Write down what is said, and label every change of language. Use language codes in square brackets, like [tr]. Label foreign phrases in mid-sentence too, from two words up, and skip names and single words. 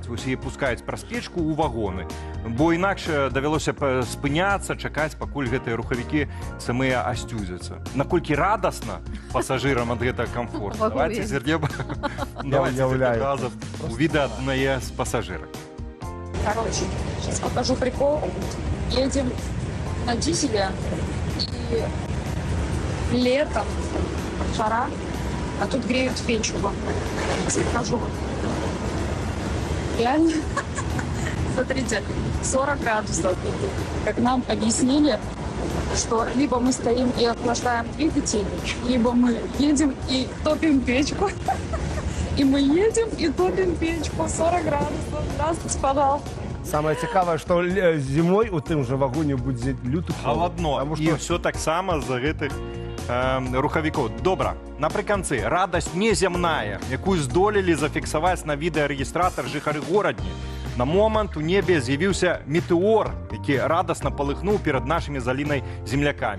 [be] Вось яе пускаюць праз печку ў вагоны. Бо інакш давялося спыняцца, чакаць, пакуль гэтыя рухавікі самыя асцюзяцца. Наколькі радасна пасажырам ад гэтага комфорту. Давайте зірнем. Давайте уяўляю. разам у відэа аднае з пасажырак. [ru] Короче, сейчас покажу прикол. Едем на дизеле и летом жара, а тут греют печку. Сейчас покажу. Реально, смотрите, 40 градусов. Как нам объяснили, что либо мы стоим и охлаждаем двигатель, либо мы едем и топим печку. И мы едем и топим печку 40 градусов. Здравствуйте, пожалуйста. [be] Самое цікавае, што зімой у тым же вагоне будзе люты Халадно. Таму І што ўсё таксама з-за гэтых рухавікоў. Добра, напрыканцы, радасць незямная, якую здолелі зафіксаваць на відэарэгістратар жыхары горадні. На момант у небе з'явіўся метэор, які радасна палыхнуў перад нашымі з Алінай землякамі.